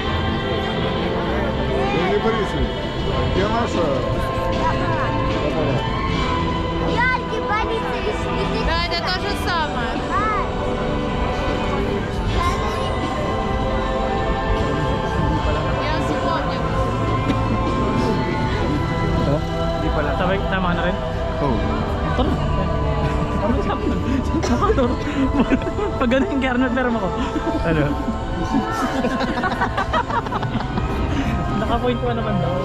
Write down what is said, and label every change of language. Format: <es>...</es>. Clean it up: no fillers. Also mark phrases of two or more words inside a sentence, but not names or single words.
<ru>Сергей Борисович, где наша? Георгий Борисович, иди. Да, это то же самое. Я вспомнил.</ru> <tl>Hindi pala. Sabay, tama na rin? Oh. Tara. Ano sabi nun? Makator. Pag ganun yung kaya meron ako. Ano? Naka-point 1 naman daw.</tl>